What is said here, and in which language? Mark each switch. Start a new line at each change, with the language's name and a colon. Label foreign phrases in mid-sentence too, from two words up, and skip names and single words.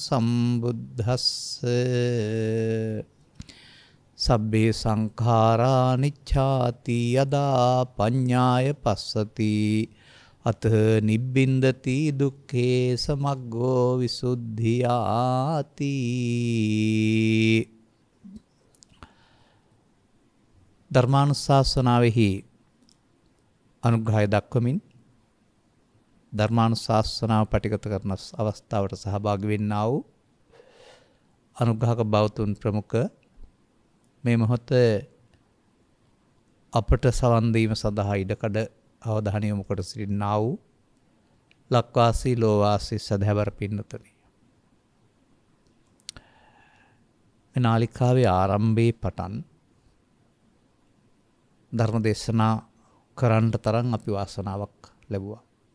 Pali: සම්බුද්දස්සේ සබ්බේ සංඛාරා නිච්ඡාති යදා පඤ්ඤාය පස්සති අත නිබ්බින්දති දුක්ඛේ සමග්ගෝ විසුද්ධියාති.
Sinhala: ධර්මානුශාසනාවෙහි අනුග්‍රහය දක්වමින් ධර්මානුශාසනාව පටිගත කරන අවස්ථාවට සහභාගී වෙන්නා වූ අනුග්‍රහක බෞතුන් ප්‍රමුඛ මේ මොහොතේ අපට සවන් දීම සඳහා ඉඩකඩ අවධානය යොමු කොට සිටිනා වූ ලක්වාසී ලෝවාසී සදහැවර පින්නතුනි, මේ නාලිකාවේ ආරම්භයේ පටන් ධර්ම දේශනා කරන්නට තරම් අපි වාසනාවක් ලැබුවා.